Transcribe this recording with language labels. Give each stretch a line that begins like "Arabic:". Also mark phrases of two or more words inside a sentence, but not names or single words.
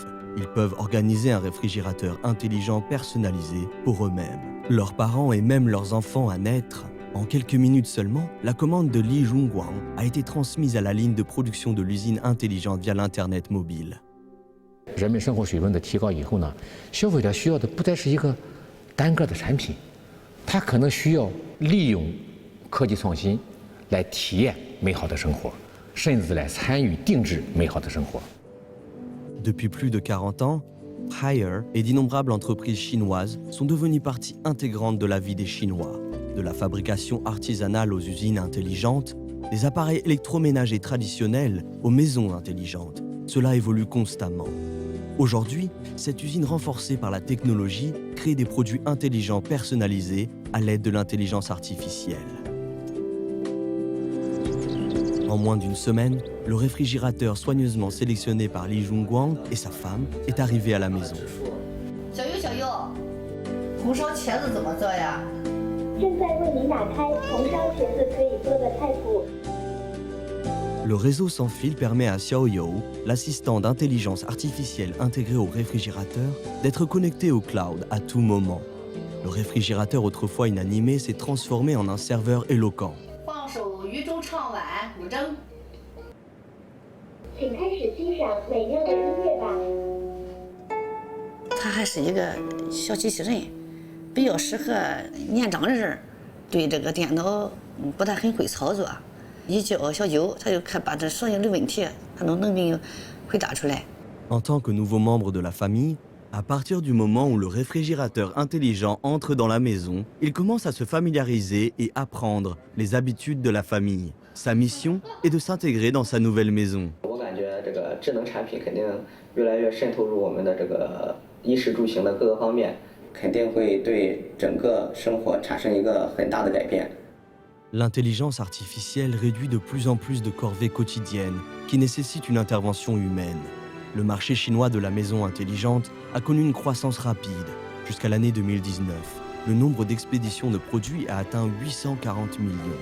French: Ils peuvent organiser un réfrigérateur intelligent personnalisé pour eux-mêmes, leurs parents et même leurs enfants à naître. En quelques minutes seulement, la commande de Li Zhongguang a été transmise à la ligne de production de l'usine intelligente via l'Internet mobile.
Chinese: 人们生活水平的提高以后呢，消费者需要的不再是一个单个的产品，它可能需要利用科技创新来体验美好的生活，甚至来参与定制美好的生活。
French: Depuis plus de 40 ans, Haier et d'innombrables entreprises chinoises sont devenues partie intégrante de la vie des Chinois. De la fabrication artisanale aux usines intelligentes, des appareils électroménagers traditionnels aux maisons intelligentes. Cela évolue constamment. Aujourd'hui, cette usine renforcée par la technologie crée des produits intelligents personnalisés à l'aide de l'intelligence artificielle. En moins d'une semaine, le réfrigérateur soigneusement sélectionné par Li Junguang et sa femme est arrivé à la maison.
Chinese: 小优，小优，红烧茄子怎么做呀？正在为您打开红烧茄子可以做的菜谱。
French: Le réseau sans fil permet à Xiaoyou, l'assistant d'intelligence artificielle intégré au réfrigérateur, d'être connecté au cloud à tout moment. Le réfrigérateur autrefois inanimé s'est transformé en un serveur éloquent.
Chinese: 放首渔舟唱晚古筝。请开始欣赏美妙的音乐吧。他还是一个小机器人，比较适合年长人，对这个电脑不太很会操作。一叫小九，他就把这所有的问题，他都能给回答出来。
French: En tant que nouveau membre de la famille, à partir du moment où le réfrigérateur intelligent entre dans la maison, il commence à se familiariser et apprendre les habitudes de la famille. Sa mission est de s'intégrer dans sa nouvelle maison.
Chinese: 我感觉这个智能产品肯定越来越渗透入我们的这个衣食住行的各个方面，肯定会对整个生活产生一个很大的改变。
French: L'intelligence artificielle réduit de plus en plus de corvées quotidiennes qui nécessitent une intervention humaine. Le marché chinois de la maison intelligente a connu une croissance rapide. Jusqu'à l'année 2019, le nombre d'expéditions de produits a atteint 840 millions.